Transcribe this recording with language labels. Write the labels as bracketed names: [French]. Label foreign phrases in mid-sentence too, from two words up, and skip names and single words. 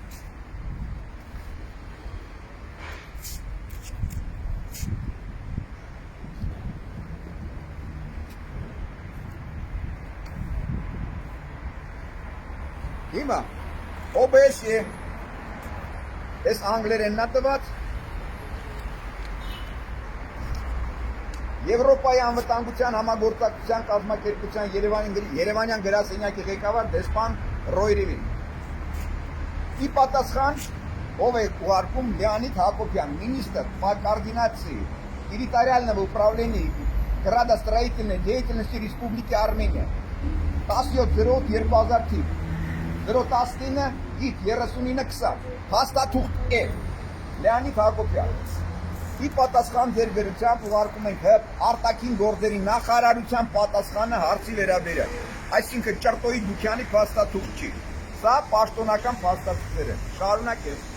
[Armenian] Հիմա OBS-ի այս անգլերենն է տված Եվրոպայի անվտանգության համագործակցության կազմակերպության Երևանյան գրասենյակի ղեկավար դեսպան Ռոյրիվին։ Ի պատասխան ով է ուղարկում Լեոնիդ Հակոբյան, [Russian] министр по координации территориального управления градостроительной деятельности Республики Армения 17.08.2000 թիվ [Armenian] 019-39-20 հաստատուղթ է Լեոնիդ Հակոբյան։ Ի պատասխան ձեր գրությամբ ուղարկում ենք արտաքին գործերի նախարարության պատասխանը հարցի վերաբերյալ։ Այսինքն Ճրտոյի Դուքյանի փաստաթուղթ չի։ Սա պաշտոնական փաստաթուղթեր են։ Շարունակեք։